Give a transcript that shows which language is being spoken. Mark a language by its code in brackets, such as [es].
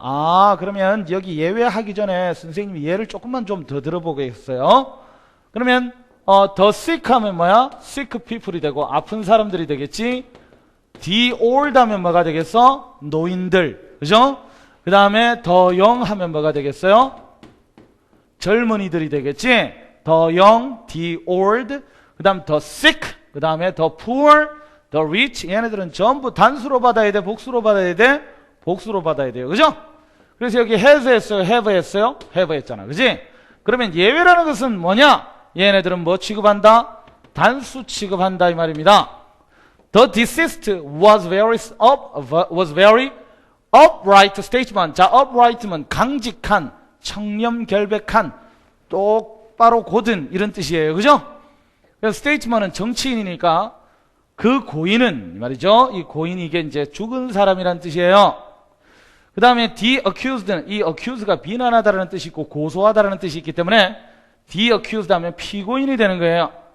[ko] 아, 그러면 여기 예외하기 전에 선생님이 예를 조금만 좀 더 들어보겠어요. 그러면 the sick 하면 뭐야? sick people이 되고 아픈 사람들이 되겠지. the old 하면 뭐가 되겠어? 노인들. 그죠? 그 다음에 the young 하면 뭐가 되겠어요? 젊은이들이 되겠지. [en] the young, the old, [ko] 그 다음 [en] the sick, [ko] 그 다음에 [en] the poor, the rich. [ko] 얘네들은 전부 단수로 받아야 돼? 복수로 받아야 돼? 복수로 받아야 돼요. 그죠? 그래서 여기 has 했어요? have 했어요? have 했잖아. 그지? 그러면 예외라는 것은 뭐냐? 얘네들은 뭐 취급한다? 단수 취급한다 이 말입니다. [en] The deceased was very upright statesman. [ko] 자, upright면 강직한, 청렴결백한, 똑바로 고든 이런 뜻이에요. 그죠? 그래서 statesman은 정치인이니까 그 고인은 이 말이죠. 이 고인이 이게 이제 죽은 사람이란 뜻이에요. 그 다음에 the accused는 이 accused가 비난하다라는 뜻이 있고 고소하다라는 뜻이 있기 때문에 the accused 하면 피고인이 되는 거예요.